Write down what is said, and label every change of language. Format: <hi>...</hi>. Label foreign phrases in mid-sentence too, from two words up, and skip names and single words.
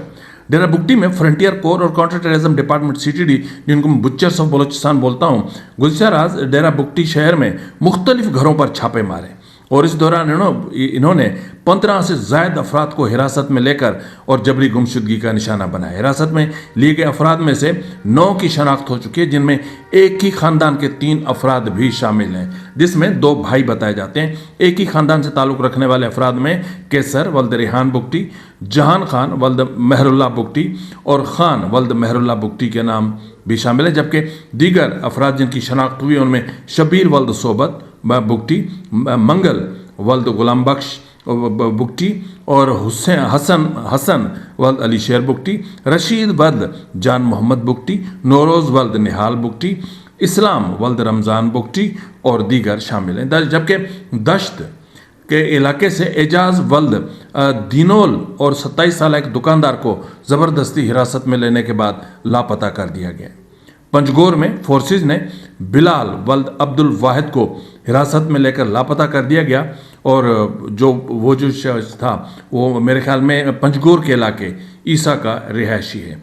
<ur>ڈیرہ بگٹی میں فرنٹیئر کور اور کاؤنٹر ٹیررزم ڈیپارٹمنٹ CTD، جن کو میں</ur> <en>butchers of Balochistan</en> <ur>بولتا ہوں، گزشتہ رات ڈیرہ بگٹی شہر میں مختلف گھروں پر چھاپے مارے، اور اس دوران انہوں نے 15 سے زائد افراد کو حراست میں لے کر اور جبری گمشدگی کا نشانہ بنایا. حراست میں لیے گئے افراد میں سے 9 کی شناخت ہو چکی ہے، جن میں ایک ہی خاندان کے 3 افراد بھی شامل ہیں، جس میں 2 بھائی بتائے جاتے ہیں. ایک ہی خاندان سے تعلق رکھنے والے افراد میں قیصر ولد ریحان بگٹی، جہان خان ولد مہراللہ بگٹی اور خان ولد مہراللہ بگٹی کے نام بھی شامل ہیں، جبکہ دیگر افراد جن کی شناخت ہوئی ان میں شبیر ولد صحبت بگٹی، منگل ولد غلام بخش بگٹی اور حسن ولد علی شیر بگٹی، رشید ولد جان محمد بگٹی، نوروز ولد نہال بگٹی، اسلام ولد رمضان بگٹی اور دیگر شامل ہیں. جبکہ دشت کے علاقے سے اعجاز ولد دینول اور 27 سال ایک دکاندار کو زبردستی حراست میں لینے کے بعد لاپتہ کر دیا گیا. پنجگور میں فورسز نے بلال ولد عبدالواحد کو حراست میں لے کر لاپتہ کر دیا گیا، اور جو شخص تھا وہ میرے خیال میں پنجگور کے علاقے عیسیٰ کا رہائشی ہے.</ur>